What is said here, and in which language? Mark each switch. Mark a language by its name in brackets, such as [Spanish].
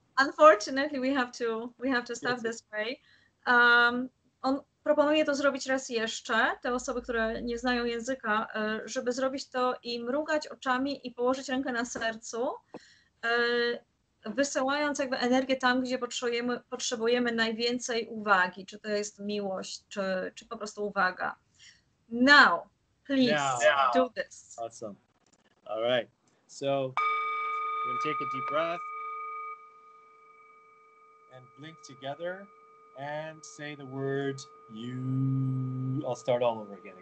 [English] Unfortunately, we have to stop this way. [Polish] On proponuje to zrobić raz jeszcze, te osoby, które nie znają języka, żeby zrobić to i mrugać oczami i położyć rękę na sercu, wysyłając jakby energię tam, gdzie potrzebujemy najwięcej uwagi, czy to jest miłość, czy po prostu uwaga. [English] Now, please do this. Awesome. All right. So, we're going to take a deep breath and blink together and say the word you. I'll start all over again.